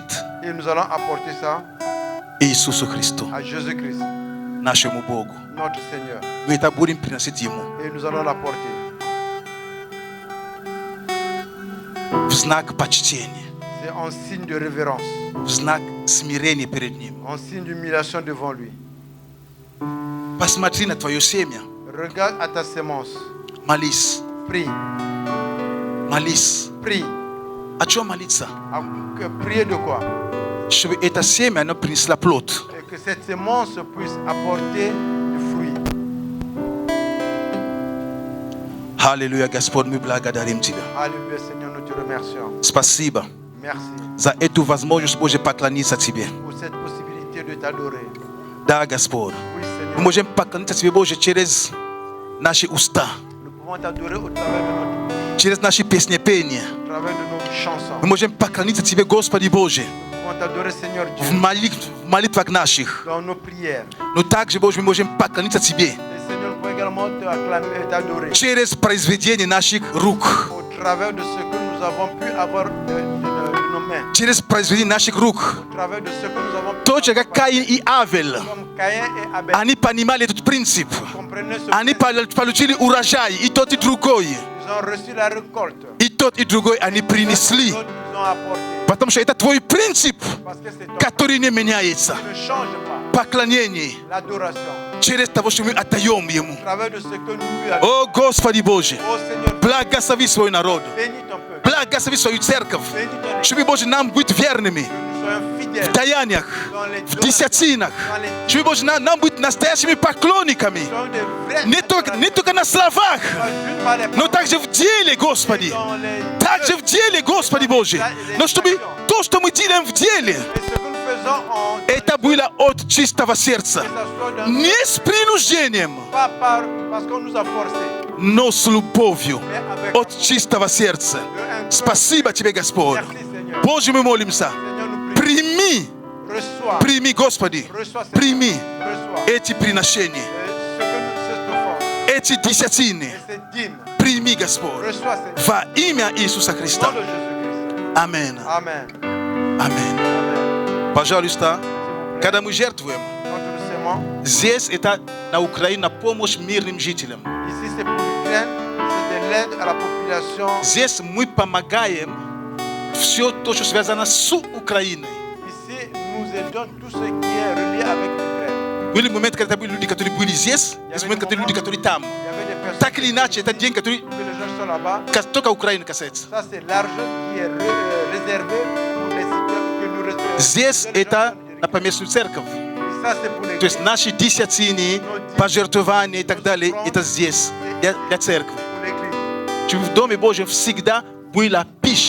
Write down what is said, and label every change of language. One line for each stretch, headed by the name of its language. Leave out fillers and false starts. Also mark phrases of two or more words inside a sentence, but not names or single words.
French: Et nous allons apporter ça
Russian: Иисусу Христу,
French: à Jésus-Christ,
Russian: нашему Богу.
French: notre Seigneur.
Russian: Мы это будем приносить Ему
French: Et nous allons l'apporter
Russian: в знак почтения,
French: c'est en signe de révérence,
Russian: в знак смирения перед Ним.
French: en signe d'humiliation devant lui.
Russian: Посмотри на твое семя,
French: Regarde à ta sémence.
Russian: молись,
French: Prie,
Russian: молись.
French: prie.
Russian: О чем молиться?
French: Prier de quoi?
Russian: Чтобы это семя, оно принесло плод.
French: Et que cette sémence puisse apporter du fruit.
Russian: Аллилуйя, Господь, мы благодарим Тебя.
French: Alléluia, Seigneur, nous te remercions.
Russian: Спасибо
French: Merci
Russian: за эту возможность, Боже, поклониться Тебе.
French: pour cette possibilité de t'adorer.
Russian: Да, Господь.
French: Oui,
Russian: Мы
French: Seigneur,
Russian: можем поклониться Тебе, Боже, через наши уста,
French: nous pouvons t'adorer au travers de notre bouche,
Russian: через наши песнепения.
French: au travers de nos chansons.
Russian: Мы можем поклониться Тебе, Господи Боже,
French: Nous pouvons t'adorer, Seigneur
Russian: в
French: Dieu,
Russian: молитвах наших.
French: dans nos prières.
Russian: Но также, Боже, мы можем поклониться Тебе
French: Et Seigneur, nous pouvons également te acclamer et t'adorer
Russian: через произведение наших рук.
French: au travers de ce que nous avons pu avoir de nos mains,
Russian: Через произведение наших рук.
French: au travers de ce que nous avons pu
Russian: Точно как Каин и Авель.
French: comme Caïn et Abel.
Russian: Они понимали этот принцип.
French: Comprenez ce
Russian: Они
French: principe.
Russian: получили урожай, и тот, и другой.
French: Ils ont reçu la récolte.
Russian: И тот, и другой они принесли.
French: D'autres, ils ont apporté.
Russian: Потому что это твой принцип,
French: Parce que c'est ton
Russian: который не меняется.
French: qui ne change pas.
Russian: Поклонение
French: L'adoration.
Russian: через того, что мы отдаем Ему.
French: Au travers de ce que nous lui avons.
Russian: О, Господи Боже,
French: Oh Seigneur,
Russian: благослови свой народ.
French: bénis ton peuple.
Russian: благослови свою церковь,
French: Bénis ton Église.
Russian: чтобы, Боже, нам быть верными
French: Que nous soyons fidèles
Russian: в даяниях,
French: dans les
Russian: в
French: dons,
Russian: десятинах,
French: dans les
Russian: чтобы, Боже, нам быть настоящими поклонниками,
French: Nous soyons des vrais
Russian: не только на словах,
French: pas juste par les
Russian: но
French: paroles,
Russian: также в деле, Господи.
French: dans les
Russian: Также в деле, Господи Божий. Но чтобы то, что мы делаем в деле,
French: et ce que nous faisons en
Russian: это было от чистого сердца.
French: que ça soit d'un-
Russian: Не с принуждением,
French: pas parce qu'on nous a forcés,
Russian: но с любовью
French: mais avec
Russian: от чистого сердца. Спасибо Тебе, Господь.
French: Merci Seigneur.
Russian: Боже, мы молимся.
French: Seigneur, nous prions.
Russian: Прими,
French: Reçois.
Russian: прими, Господи,
French: Reçois Seigneur.
Russian: прими
French: Reçois.
Russian: эти приношения,
French: Ce que nous offrons.
Russian: эти десятины.
French: Et c'est digne.
Russian: Прими, Господь,
French: Reçois Seigneur.
Russian: во имя Иисуса
French: Au nom
Russian: Христа.
French: de Jésus-Christ.
Russian: Аминь.
French: Amen.
Russian: Аминь.
French: Amen.
Russian: Пожалуйста, когда мы жертвуем,
French: Quand nous s'aimons,
Russian: здесь это на Украине на помощь мирным жителям.
French: ici c'est pour l'Ukraine, c'est de l'aide à la population.
Russian: Здесь мы помогаем все то, что связано с Украиной.
French: Ici, nous aidons tout ce qui est relié avec l'Ukraine.
Russian: Были моменты, когда были люди, которые были здесь, есть моменты, когда люди, которые там.
French: Il y avait des personnes
Russian: Так или иначе, это день, который
French: que les gens sont là-bas.
Russian: только Украины касается.
French: Ça, c'est l'argent qui est réservé pour les citoyens que nous réservons.
Russian: Здесь это на поместную церковь.
French: Et ça, c'est pour
Russian: То есть
French: l'église,
Russian: наши десятины, пожертвования и так далее, это здесь, для церкви.
French: pour l'église.
Russian: Чтобы в Доме Божьем всегда была пища